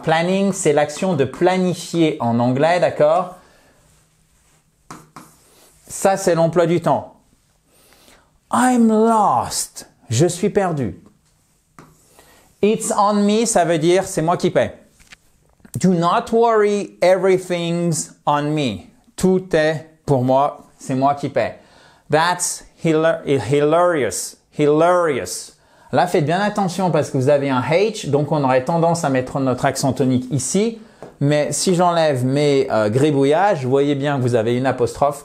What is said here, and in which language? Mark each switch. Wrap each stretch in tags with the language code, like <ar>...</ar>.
<fr>Planning, c'est l'action de planifier en anglais, d'accord? Ça, c'est l'emploi du temps.</fr> <en>I'm lost.</en> <fr>Je suis perdu.</fr> <en>It's on me,</en> <fr>ça veut dire c'est moi qui paie.</fr> <en>Do not worry, everything's on me.</en> <fr>Tout est pour moi, c'est moi qui paie.</fr> <en>That's hilarious. Hilarious.</en> <fr>Là, faites bien attention parce que vous avez un H, donc on aurait tendance à mettre notre accent tonique ici. Mais si j'enlève mes gribouillages, vous voyez bien que vous avez une apostrophe.</fr>